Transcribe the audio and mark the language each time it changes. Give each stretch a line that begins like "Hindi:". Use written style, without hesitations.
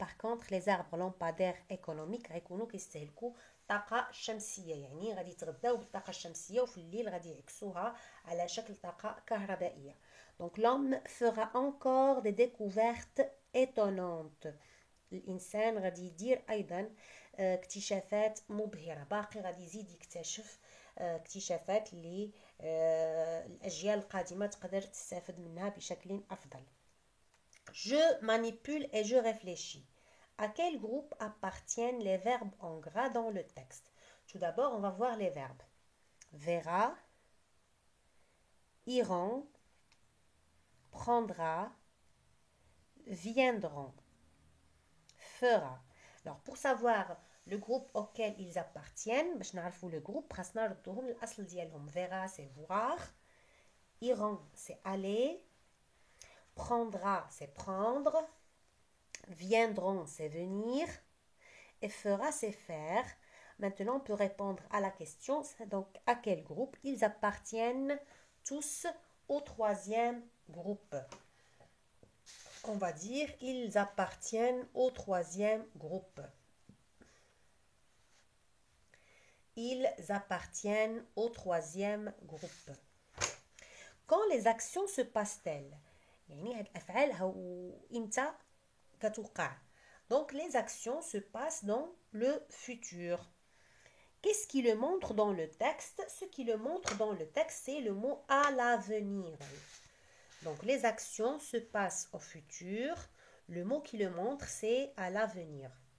French: باغ كونطخ لي زاربر لامبادير ايكونوميك
Arabic: غيكونوا كيستهلكوا طاقه شمسيه يعني غادي يتغذاو بالطاقه الشمسيه وفي الليل غادي يعكسوها على شكل طاقه كهربائيه.
French: دونك l'homme fera encore des découvertes étonnantes.
Arabic: الانسان غادي يدير ايضا اكتشافات مبهره باقي غادي يزيد يكتشف اكتشافات اللي الأجيال القادمة تقدر تستفد منها بشكل أفضل.
French: Je manipule et je réfléchis. À quel groupe appartiennent les verbes en gras dans le texte? Tout d'abord, on va voir les verbes. Verra, iront, prendra, viendront, fera. Alors, pour savoir le groupe auquel ils appartiennent,
Arabic: باش نعرفوا
French: le groupe
Arabic: خاصنا نردوهم للأصل ديالهم.
French: Verra c'est voir, iront c'est aller, prendra c'est prendre, viendront c'est venir et fera c'est faire. Maintenant on peut répondre à la question, donc à quel groupe? Ils appartiennent tous au troisième groupe. On va dire ils appartiennent au troisième groupe. Ils appartiennent au troisième groupe. Quand les actions se passent-elles?
Arabic: يعني هاد الأفعال هاو إمتى كتوقع.
French: Donc les actions se passent dans le futur. Qu'est-ce qui le montre dans le texte? Ce qui le montre dans le texte, c'est le mot à l'avenir. Donc les actions se passent au futur. Le mot qui le montre, c'est à l'avenir.